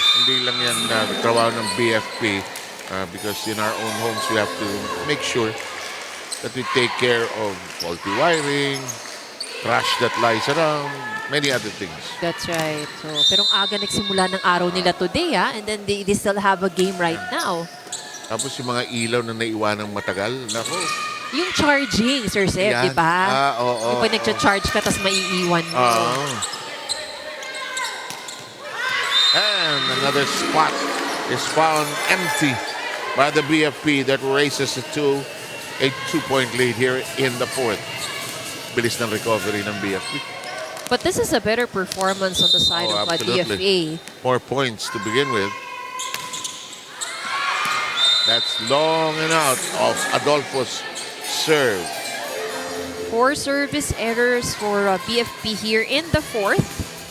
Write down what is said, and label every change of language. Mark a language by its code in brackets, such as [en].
[tl] Hindi lang yan trabaho ng BFP [en] because in our own homes we have to make sure that we take care of faulty wiring, trash that lies around, many other things. That's right. So, [tl] pero ang aga nagsimula ng araw nila [en] today, and then they still have a game right now. [tl] Tapos yung mga ilaw na naiwanang matagal, nako. Yung charging, Sir Seth, di ba? Oo. Yung pag nag-charge ka, tapos maiiwan mo. [en] And another spot is found empty by the BFP that races it to a 2-point lead here in the fourth. [tl] bilis ng recovery ng BFP. [en] But this is a better performance on the side of DFA. More points to begin with. That's long and out of Adolfo's serve. 4 service errors for BFP here in the fourth.